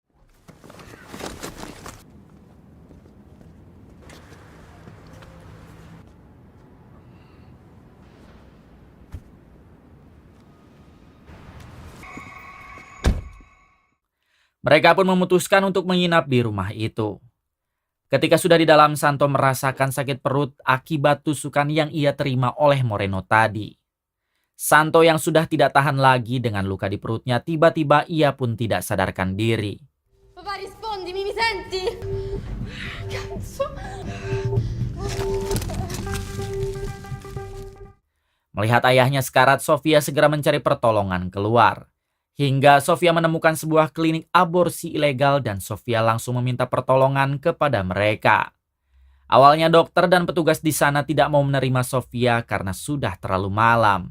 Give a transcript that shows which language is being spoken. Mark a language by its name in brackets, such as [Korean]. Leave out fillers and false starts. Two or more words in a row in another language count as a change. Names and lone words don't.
[Indonesian] Mereka pun memutuskan untuk menginap di rumah itu. Ketika sudah di dalam, Santo merasakan sakit perut akibat tusukan yang ia terima oleh Moreno tadi. Santo yang sudah tidak tahan lagi dengan luka di perutnya, tiba-tiba ia pun tidak sadarkan diri. [Italian] Papà, rispondimi, mi senti? Cazzo. [Indonesian] Melihat ayahnya sekarat, Sofia segera mencari pertolongan keluar. Hingga Sofia menemukan sebuah klinik aborsi ilegal dan Sofia langsung meminta pertolongan kepada mereka. Awalnya dokter dan petugas di sana tidak mau menerima Sofia karena sudah terlalu malam.